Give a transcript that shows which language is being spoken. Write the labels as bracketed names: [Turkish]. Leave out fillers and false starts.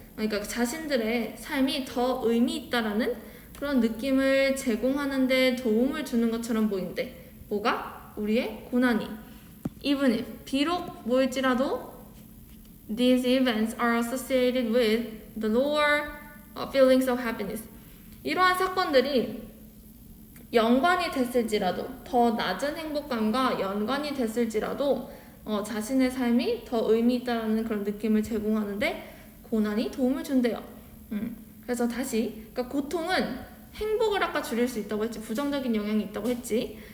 [Korean] 그러니까 자신들의 삶이 더 의미 있다라는 그런 느낌을 제공하는데 도움을 주는 것처럼 보이는데 뭐가? 우리의 고난이. [English] Even if, [Korean] 비록 뭐일지라도 [English] these events are associated with the lower feelings of happiness. [Korean] 이러한 사건들이 연관이 됐을지라도 더 낮은 행복감과 연관이 됐을지라도 자신의 삶이 더 의미 있다라는 그런 느낌을 제공하는데 고난이 도움을 준대요. 그래서 다시 그러니까 고통은 행복을 아까 줄일 수 있다고 했지, 부정적인 영향이 있다고 했지.